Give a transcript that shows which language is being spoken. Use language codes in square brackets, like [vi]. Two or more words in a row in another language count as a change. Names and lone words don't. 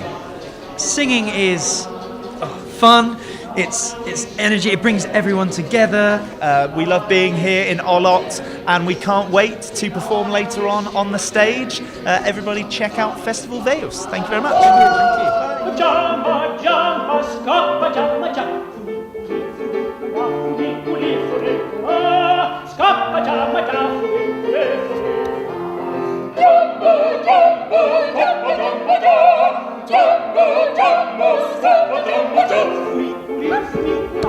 [en] Singing is fun. It's energy. It brings everyone together. We love being here in Olot, and we can't wait to perform later on the stage. Everybody check out Festival Veus. Thank you very much. Thank you. Jumpa, jumpa, scappa, jumpa, jumpa. Scappa, jumpa, jumpa. Jumpa, jumpa, jumpa, jumpa, jumpa, jumpa, scappa, jumpa, jumpa.